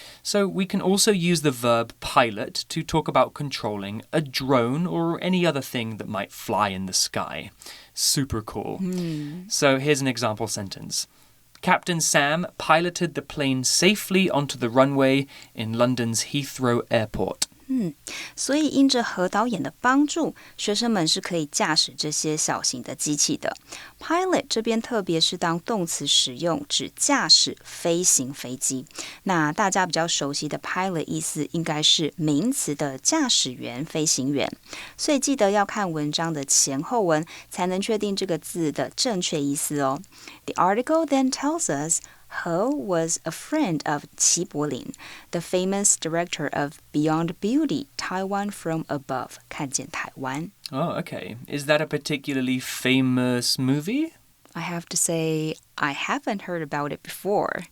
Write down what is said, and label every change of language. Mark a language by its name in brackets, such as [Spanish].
[English] So we can also use the verb pilot to talk about controlling a drone or any other thing that might fly in the sky. Super cool. So here's an example sentence. Captain Sam piloted the plane safely onto the runway in London's Heathrow Airport. [Chinese] 所以因着何导演的帮助，学生们是可以驾驶这些小型的机器的。 Pilot 这边特别是当动词使用，指驾驶飞行飞机。那大家比较熟悉的 pilot 意思应该是名词的驾驶员、飞行员。所以记得要看文章的前后文，才能确定这个字的正确意思哦。 [English] The article then tells us,He was a friend of Qi Bolin, the famous director of Beyond Beauty, Taiwan from Above, 看见台湾。 Oh, okay. Is that a particularly famous movie? I have to say, I haven't heard about it before.